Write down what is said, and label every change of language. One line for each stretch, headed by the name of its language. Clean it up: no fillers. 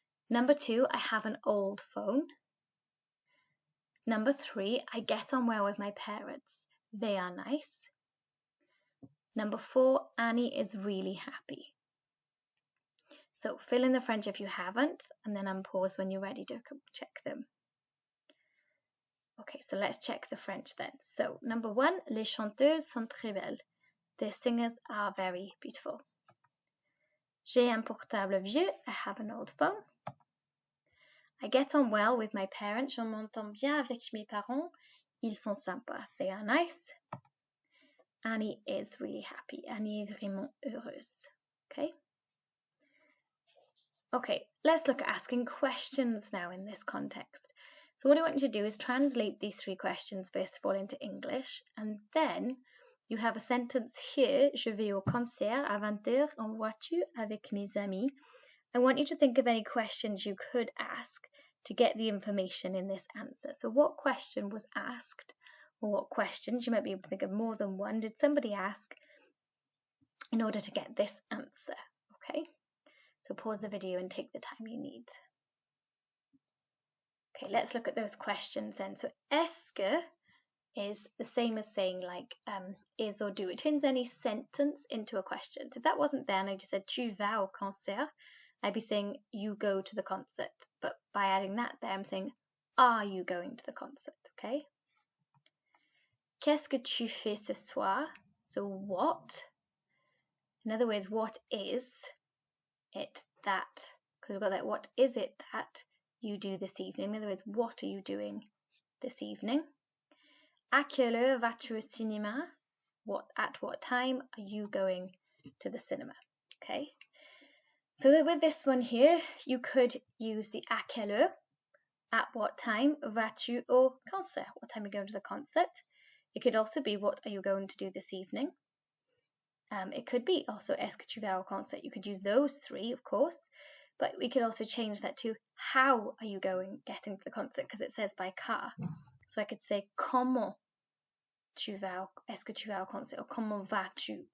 English: Number 2, I have an old phone. Number 3, I get on well with my parents. They are nice. Number 4, Annie is really happy. So fill in the French if you haven't, and then unpause when you're ready to check them. Okay, so let's check the French then.
French: So number 1, les chanteuses sont très belles.
English: The singers are very beautiful.
French: J'ai un portable vieux.
English: I have an old phone. I get on well with my parents.
French: Je m'entends bien avec mes parents. Ils sont sympas.
English: They are nice. Annie is really happy.
French: Annie est vraiment heureuse.
English: Okay? Okay, let's look at asking questions now in this context. So what I want you to do is translate these 3 questions first of all into English, and then you have a sentence here.
French: Je vais au concert à 20h en voiture avec mes amis.
English: I want you to think of any questions you could ask to get the information in this answer. So what question was asked, or what questions, you might be able to think of more than one, did somebody ask in order to get this answer, okay? So pause the video and take the time you need. Okay, let's look at those questions then. So est-ce que is the same as saying like is or do. It turns any sentence into a question. So if that wasn't there and I just said
French: tu vas au concert,
English: I'd be saying you go to the concert. But by adding that there, I'm saying are you going to the concert, okay?
French: Qu'est-ce que tu fais ce soir?
English: So what? In other words, what is it that? Because we've got that, what is it that you do this evening? In other words, what are you doing this evening?
French: À quelle heure vas-tu au cinéma?
English: At what time are you going to the cinema? Okay. So with this one here, you could use the à quelle heure. At what time
French: vas-tu au concert?
English: What time are you going to the concert? It could also be what are you going to do this evening? It could be also
French: est-ce que tu vas au concert?
English: You could use those three, of course, but we could also change that to how are you getting to the concert, because it says by car. So I could say
French: comment tu vas, est-ce que tu vas au concert,
English: or
French: comment vas-tu?